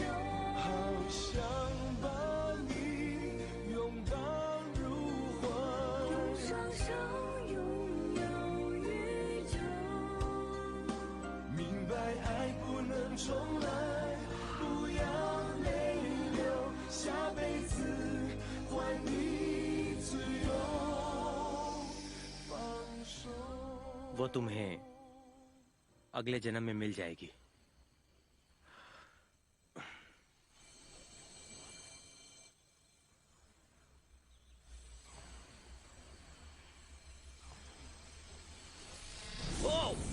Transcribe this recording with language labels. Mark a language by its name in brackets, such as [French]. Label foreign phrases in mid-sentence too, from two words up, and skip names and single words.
[Chinese] 好想把你拥抱入怀，用双手拥有宇宙。明白爱不能重来，不要泪流，下辈子还你自由。放手。 [Hindi] वो तुम्हें अगले जन्म में मिल जाएगी। ओ!